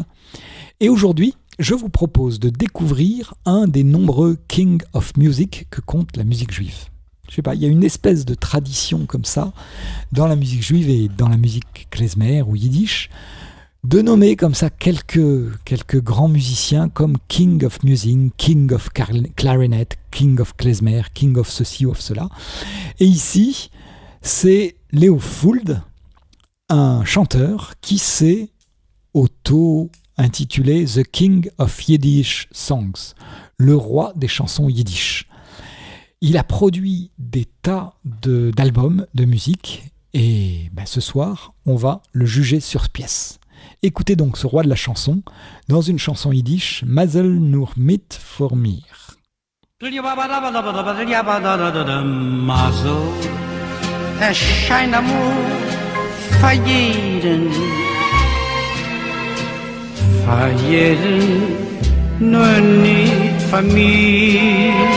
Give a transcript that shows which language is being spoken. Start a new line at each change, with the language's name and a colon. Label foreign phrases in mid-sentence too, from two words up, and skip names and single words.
French: Et aujourd'hui, je vous propose de découvrir un des nombreux
English: King of Music
French: que compte la musique juive. Je sais pas, il y a une espèce de tradition comme ça dans la musique juive et dans la musique klezmer ou yiddish, de nommer comme ça quelques grands musiciens comme
English: King of Music, King of Clarinet, King of Klezmer, King of
French: ceci ou of cela. Et ici, c'est Leo Fuld, un chanteur qui s'est auto-intitulé
English: The King of Yiddish Songs,
French: le roi des chansons yiddish. Il a produit des tas d'albums de musique et ce soir, on va le juger sur pièce. Écoutez donc ce roi de la chanson dans une chanson yiddish, Mazel nur mit for mir.
Yiddish: Mazel, erschein amor für jeden, nur nicht für mich.